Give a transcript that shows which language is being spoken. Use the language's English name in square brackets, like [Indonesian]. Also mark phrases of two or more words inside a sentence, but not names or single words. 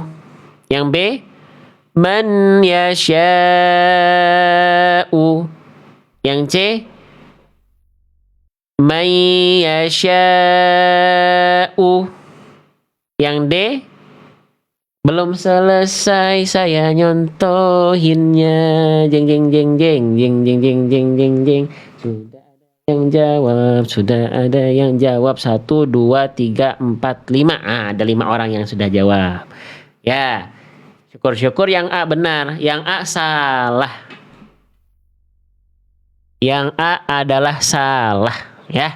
[Indonesian] Yang B, [Arabic] من يشاء. [Indonesian] Yang C, [Arabic] من يشاء. [Indonesian] Yang D, belum selesai saya nyontohinnya. Jeng jeng jeng jeng jeng jeng jeng jeng jeng jeng. Sudah ada yang jawab 1, 2, 3, 4, 5. Ada 5 orang yang sudah jawab. Ya, syukur-syukur yang A benar, yang A salah. Yang A adalah salah, ya.